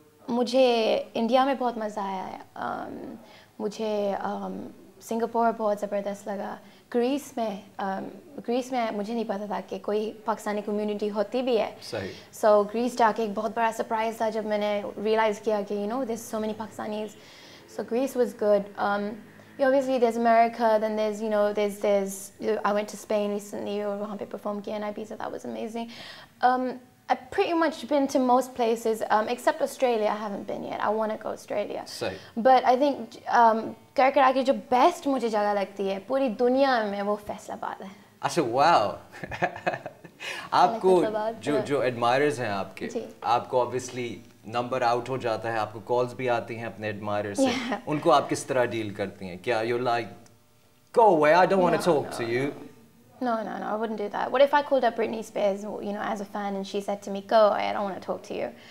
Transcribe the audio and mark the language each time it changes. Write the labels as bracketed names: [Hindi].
[Hindi] मुझे इंडिया में बहुत मज़ा आया. मुझे सिंगापुर बहुत ज़बरदस्त लगा. ग्रीस में मुझे नहीं पता था कि कोई पाकिस्तानी कम्युनिटी होती भी है. सही. So ग्रीस जाके एक बहुत बड़ा सरप्राइज था जब मैंने realize किया कि, you know, [English] there's so many Pakistanis. So Greece was good. Obviously there's America, then there's, you know, there's I went to Spain recently, [Hindi] और वहाँ पे perform किया [English] in Ibiza, that was amazing. I've pretty much been to most places, except Australia. I haven't been yet. I want to go Australia. Same. [Hindi] But I think करके की जो best मुझे जगह लगती है पूरी दुनिया में वो फैसलाबाद है. अच्छा, wow. आपको जो admirers हैं आपको obviously number out हो जाता है, आपको calls भी आती हैं अपने admirers से. उनको आप किस तरह deal करती हैं? [English] क्या you're like, go away, I don't want to talk to you? No, I wouldn't do that. What if I called up Britney Spears, you know, as a fan, and she said to me, "Go away, I don't want to talk to you"?